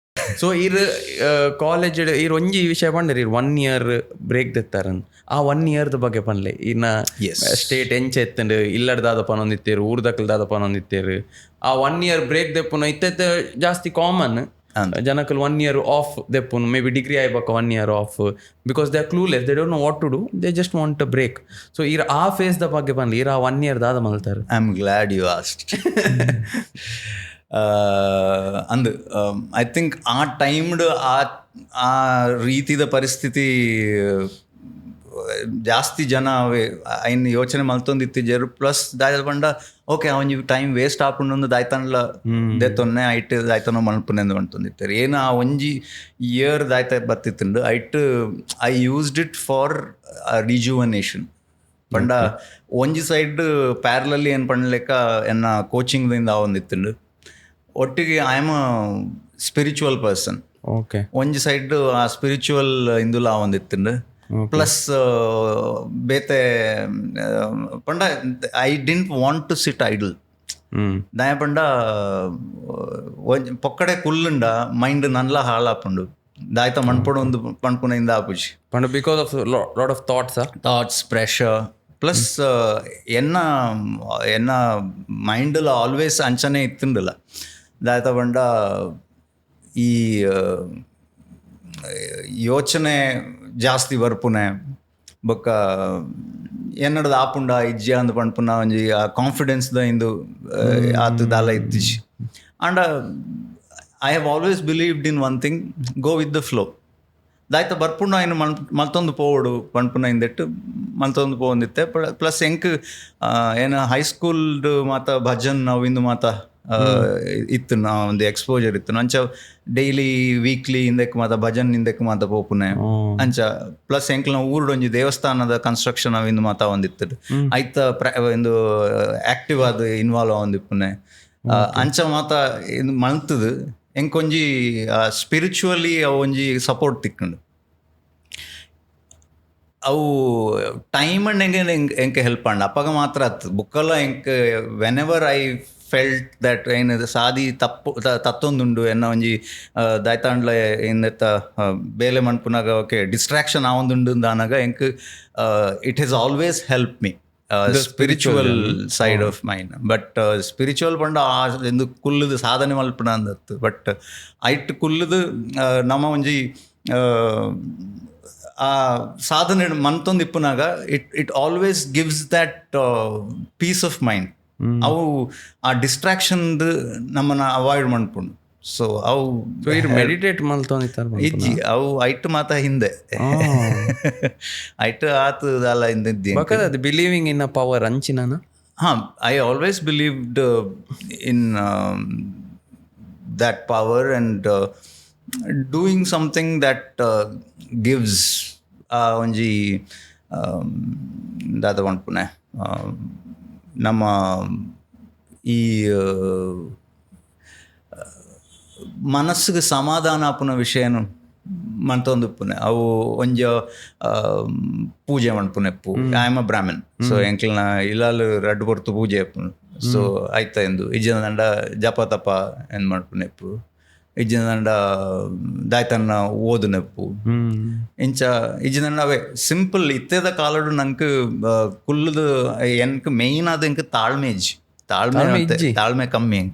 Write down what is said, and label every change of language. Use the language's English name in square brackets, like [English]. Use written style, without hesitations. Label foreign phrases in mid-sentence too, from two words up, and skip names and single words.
[Tulu] ಸೊ ಇರು ಕಾಲೇಜ್ ಇರು ಒಂಜಿ ವಿಷಯ ಪಂಡರಿ [English] 1 year break [Tulu] ದೆತ್ತಾರನ್ ಆ 1 yearದ ಬಗ್ಗೆ ಪನ್ಲೆ ಇನ್ನ ಸ್ಟೇಟ್ ಎಂಚ ಎತ್ತಂಡು ಇಲ್ಲಡ್ದಾದ ಪನೊಂದಿತ್ತೇರು ಊರ್ದಕ್ಕಲ್ದಾದ ಪನೊಂದಿತ್ತೇರು ಆ [English] 1 year break [Tulu] ದೆಪ್ಪುನ ಇತ್ತೆ ಜಾಸ್ತಿ ಕಾಮನ್ ಜನಕಲ್ [English] 1 year off [Tulu] ದೆಪ್ಪುನು [English] maybe degree [Tulu] ಆಯ್ಬಕ್ಕ [English] 1 year off because they are clueless they don't know what to do they just want a break [Tulu] ಸೊ ಇರ ಆ ಫೇಸ್ ದ ಬಗ್ಗೆ ಪನ್ಲಿ ಇರ ಆ 1 year ದಾದ ಮಲ್ತಾರೆ. [English] I am glad you asked. [Tulu] ಅಂದು [English] I think [Tulu] ಆ ಟೈಮ್ಡ್ ಆ ರೀತಿದ ಪರಿಸ್ಥಿತಿ ಜಾಸ್ತಿ ಜನ ಐನ್ ಯೋಚನೆ ಮಲ್ತೊಂದಿತ್ತಿಜ್ಜರು. ಪ್ಲಸ್ ದಾಯದ ಪಂಡ ಓಕೆ ಅವನ್ [English] time waste [Tulu] ಆಪುಂಡು ದಾಯ್ತನ್ಲ ದೇತೊನ್ನೆ ಐಟ್ ದಾಯ್ತನೋ ಮಲ್ಪುನೆಂದು ಅಂಟೊಂದಿತ್ತೇರು. ಏನು ಆ ಒಂಜಿ ಇಯರ್ ದಾಯ್ತ ಬತ್ತಿತ್ತುಂಡು ಐಟ್ [English] I used it for rejuvenation. [Tulu] ಪಂಡ ಒಂಜಿ [English] side parallelly [Tulu] ಏನು ಪಂಡ್ಲೆಕ್ಕ ಎನ್ನ ಕೋಚಿಂಗ್ದಿಂದ ಒಂದಿತ್ತುಂಡು. [English] ಒಟ್ಟಿಗೆ I am a spiritual person. ಓಕೆ [Tulu] ಒಂಜಿ ಸೈಡ್ ಆ ಸ್ಪಿರಿಚುವಲ್ ಇಂದುಲ ಒಂದಿತ್ತುಂಡು. [English] ಪ್ಲಸ್ [Tulu] ಬೇತೆ ಪಂಡ [English] I didn't want to sit idle. [Tulu] ದಾಯ ಪಂಡ ಪೊಕ್ಕಡೆ ಕುಲ್ಲುಂಡ ಮೈಂಡ್ ನನ್ಲ ಹಾಳಾಪುಂಡು ದಾಯ್ತ ಮಣ್ಪೊಡು ಒಂದು ಪಣ್ಪುನೆಯಿಂದ ಆಪುಜಿ [English] ಪಂಡ because of lot of thoughts ಪ್ರೆಷರ್. [Tulu] ಪ್ಲಸ್ ಎನ್ನ ಮೈಂಡಲ ಆಲ್ವೇಸ್ ಅಂಚನೆ ಇತ್ತುಂಡಲ್ಲ ದಾಯ್ತ ಪಂಡ ಈ ಯೋಚನೆ ಜಾಸ್ತಿ ಬರ್ಪುನೆ ಬೊಕ್ಕ ಎನ್ನಡದ ಆಪುಂಡ ಇಜ್ಜಿ ಅಂದು ಪಣ್ಪುನ ಒಂಜಿ ಆ ಕಾನ್ಫಿಡೆನ್ಸ್ದ ಇಂದು ಆತು ದಾಲ ಇತ್ತಿಜಿ. [English] ಆಂಡ I have always believed in one thing, go with the flow. [Tulu] ದಾಯ್ತ ಬರ್ಪುಂಡ ಇನ್ನು ಮಲ್ತೊಂದು ಪೋವಡು ಪಣ್ಪುನ ಇಂದೆಟ್ಟು ಮಲ್ತೊಂದು ಪೋವಂದಿತ್ತೆ. ಪ್ಲಸ್ ಎಂಕ್ ಏನು ಹೈಸ್ಕೂಲ್ಡ್ ಮಾತ ಭಜನ್ ನಾವು ಇಂದು ಮಾತ ಇತ್ತು ನಾ ಒಂದು ಎಕ್ಸ್ಪೋಜರ್ ಇತ್ತು ಅಂಚ [English] daily weekly [Tulu] ಇಂದಕ್ಕೆ ಮಾತ ಭಜನ್ ಇಂದಕ್ಕೆ ಮಾತ ಪೋಪುನೆ ಅಂಚ. ಪ್ಲಸ್ ಎಂಕ್ಲ ನಾವು ಊರುಡೊಂಜಿ ದೇವಸ್ಥಾನದ ಕನ್ಸ್ಟ್ರಕ್ಷನ್ ಅವಿಂದು ಮಾತ ಒಂದಿತ್ತು ಐತ ಒಂದು ಆಕ್ಟಿವ್ ಆದ ಇನ್ವಾಲ್ವ್ ಆವಂದಿಪ್ಪುನೆ ಅಂಚ ಮಾತ ಇದು ಮಲ್ತದು ಎಂಕೊಂಜಿ ಸ್ಪಿರಿಚುವಲಿ ಅವು ಒಂಜಿ ಸಪೋರ್ಟ್ ತಿಕ್ಕಂಡು ಅವು ಟೈಮ್ ಅಂಡ್ ಎಂಕೆ ಹೆಲ್ಪ್ ಅಂಡ ಅಪ್ಪಗ ಮಾತ್ರ ಆತು ಬುಕ್ಕಲ್ಲ ಎಂಕ್ [English] whenever I felt that [Tulu] ಏನು ಸಾದಿ ತತ್ತೊಂದುಂಡು ಎನ್ನ ಒಂಜಿ ದಾಯ್ತಾಂಡ್ಲ ಏನತ್ತ ಬೇಲೆ ಮಣ್ಪುನಾಗ ಓಕೆ ಡಿಸ್ಟ್ರಾಕ್ಷನ್ ಆವೊಂದುಂಡು ದಾನಾಗ ಎಂಕ್ [English] it has always help me spiritual side of mind. [Tulu] ಬಟ್ ಸ್ಪಿರಿಚುವಲ್ ಪಂಡ ಎಂದು ಕುಲ್ಲುದು ಸಾಧನೆ ಮಲ್ಪುನ ಅಂದತ್ತು. ಬಟ್ ಐಟ್ ಕುಲ್ಲುದು ನಮ್ಮ ಒಂಜಿ ಆ ಸಾಧನೆ ಮನ್ತೊಂದು ಇಪ್ಪುನಾಗ [English] it always gives that peace of mind. [Tulu] ಅವು ಆ ಡಿಸ್ಟ್ರಾಕ್ಷನ್ದು ನಮ್ಮನ್ನ ಅವಾಯ್ಡ್ ಮಾಡ್ಕೊಂಡು. ಸೊ ಅವು ಮೆಡಿಟೇಟ್ ಮಲ್ತೊಂದಿತ್ತಾರೆ ಇಜ್ಜಿ ಅವು ಐಟ್ ಮಾತ ಹಿಂದೆ ಐಟ್ ಆತು ಅಲ್ಲ ಹಿಂದಿದ್ದಿ [English] believing in a power ಅಂಚಿನ. ಹಾಂ, I always believed in that power and doing something that gives [Tulu] ಒಂಜಿ ದಾದ ಪಂಡ್ಪುನೆ ನಮ್ಮ ಈ ಮನಸ್ಸಿಗೆ ಸಮಾಧಾನ ಆಪುನ ವಿಷಯನು ಮಂತೊಂದುಪ್ಪುನೆ ಅವು ಒಂಜ ಪೂಜೆ ಮಣ್ಪುನೆಪ್ಪು. [English] I am a Brahmin, so [Tulu] ಎಂಕ್ಲನ ಇಲ್ಲಾಲು ರಡ್ಡು ಪೊರ್ತು ಪೂಜೆ ಅಪ್ಪುನು. ಸೊ ಆಯ್ತ ಎಂದು ಇಜ್ಜಿನ ದಂಡ ಜಪ ತಪ ಎಂದು ಮಣ್ಪುನೆಪ್ಪು. ಇಜ್ಜಿನ ದಂಡ ದಾಯ್ತನ್ನ ಓದುನೆಪ್ಪು ಇಂಚ ಇಜ್ಜಿನ ದಂಡ ಅವೇ ಸಿಂಪಲ್ ಇತ್ತೇದ ಕಾಲಡು ನಂಗೆ ಕುಲ್ಲದು ಎನ್ಕ್ ಮೇಯ್ನ್ ಆದ ಎಂಕ್ ತಾಳ್ಮೆಜ್ಜಿ ತಾಳ್ಮೆ ಕಮ್ಮಿ ಎಂಕ್.